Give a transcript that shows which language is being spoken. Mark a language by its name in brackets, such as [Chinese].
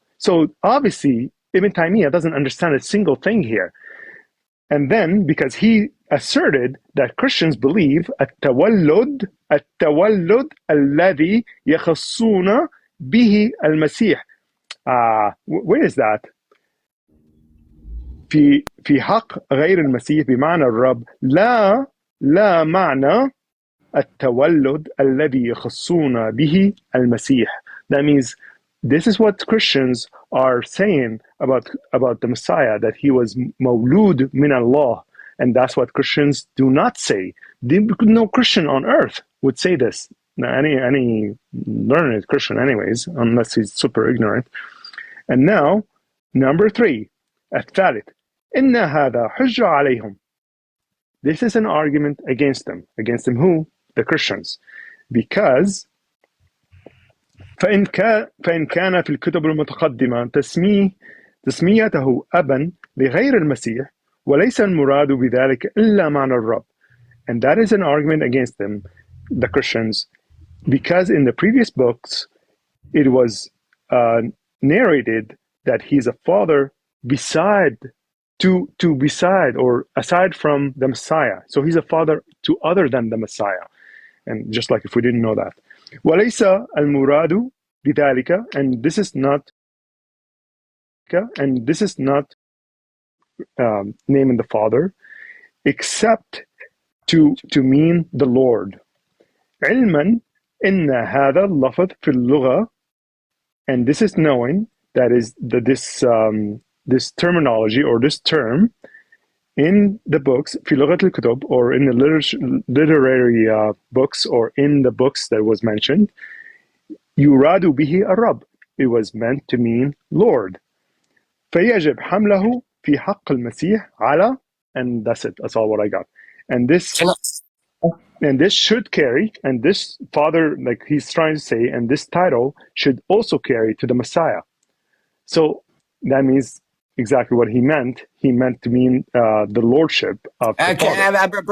[English] So obviously, Ibn Taymiyyah doesn't understand a single thing here. And then, because he asserted that Christians believe [Arabic] التولد الذي يخصون به المسيح. [English] Where is that? [Arabic] في حق غير المسيح بمعنى الرب لا معنى التولد الذي يخصون به المسيح. [English] That means this is what Christians are saying about the Messiah, that he was [Arabic] مولود من [English] Allah, and that's what Christians do not say. No Christian on earth would say this. Now, any learned Christian, anyways, unless he's super ignorant. And now, number 3, [Arabic] الثالث, إن هذا حجة عليهم. [English] This is an argument against them. Against them who? The Christians. Because [Arabic] فإن كان في الكتب المتقدمة تسميته أبا لغير المسيح وليس المراد بذلك إلا معنى الرب. [English] And that is an argument against them, the Christians, because in the previous books it was narrated that he's a father beside or aside from the Messiah. So he's a father to other than the Messiah. And just like if we didn't know that. [Arabic] وَلَيْسَ الْمُرَادُ بِذَلِكَ, [English] and this is not naming the Father, except to mean the Lord. [Arabic] عِلْمًا إِنَّ هَذَا اللَّفظ فِي اللُّغَةِ, [English] and this is knowing that is this terminology or this term in the books, [Arabic] في لغة الكتب, [English] or in the literary books, or in the books that was mentioned, [Arabic] يراد به الرب. [English] it was meant to mean Lord. [Arabic] فيجب حمله في حق المسيح على, [English] and that's it. That's all what I got. And this should carry, and this Father, like he's trying to say, and this title should also carry to the Messiah. So that means exactly what he meant. He meant to mean the lordship of the Father.